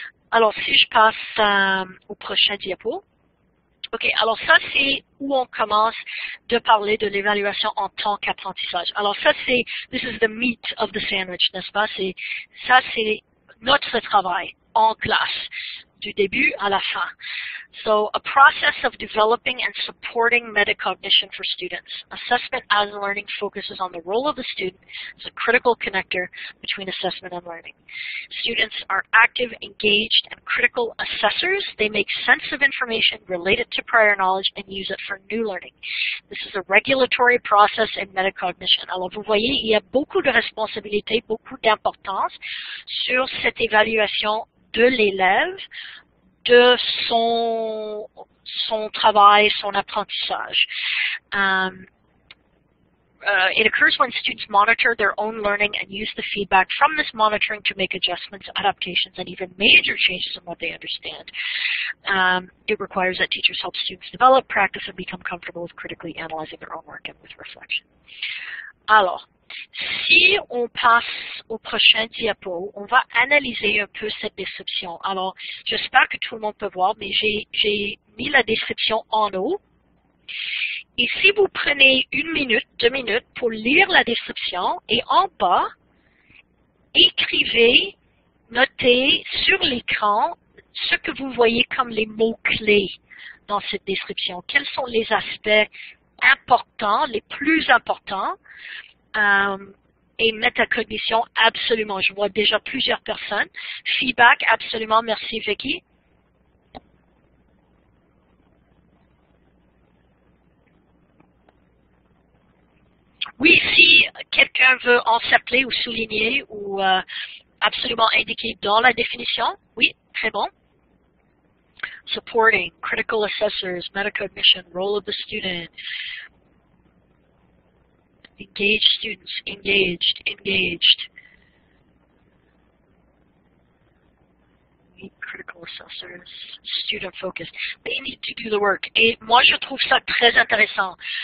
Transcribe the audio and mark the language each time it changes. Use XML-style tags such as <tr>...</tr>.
<fr>Alors, si je passe au prochain diapo. OK, alors ça, c'est où on commence de parler de l'évaluation en tant qu'apprentissage. Alors ça, c'est</fr> <en>this is the meat of the sandwich,</en> <fr>n'est-ce pas? Ça, c'est notre travail en classe, du début à la fin.</fr> <en>So, a process of developing and supporting metacognition for students. Assessment as learning focuses on the role of the student as a critical connector between assessment and learning. Students are active, engaged, and critical assessors. They make sense of information related to prior knowledge and use it for new learning. This is a regulatory process in metacognition.</en> <fr>Alors, vous voyez, il y a beaucoup de responsabilités, beaucoup d'importance sur cette évaluation de l'élève, de son travail, son apprentissage.</fr> <en>It occurs when students monitor their own learning and use the feedback from this monitoring to make adjustments, adaptations, and even major changes in what they understand. It requires that teachers help students develop, practice, and become comfortable with critically analyzing their own work and with reflection.</en> <fr>Alors, si on passe au prochain diapo, on va analyser un peu cette description. Alors, j'espère que tout le monde peut voir, mais j'ai mis la description en haut. Et si vous prenez 1 minute, 2 minutes pour lire la description, et en bas, écrivez, notez sur l'écran ce que vous voyez comme les mots-clés dans cette description. Quels sont les aspects importants, les plus importants, et métacognition, absolument. Je vois déjà plusieurs personnes. Feedback, absolument. Merci, Vicky. Oui, si quelqu'un veut en s'appeler ou souligner ou absolument indiquer dans la définition, oui, très bon.</fr> <en>Supporting, critical assessors, metacognition, role of the student. Engaged students, engaged. Critical assessors, student focused. They need to do the work.</en> <fr>Et moi, je trouve ça très intéressant.</fr>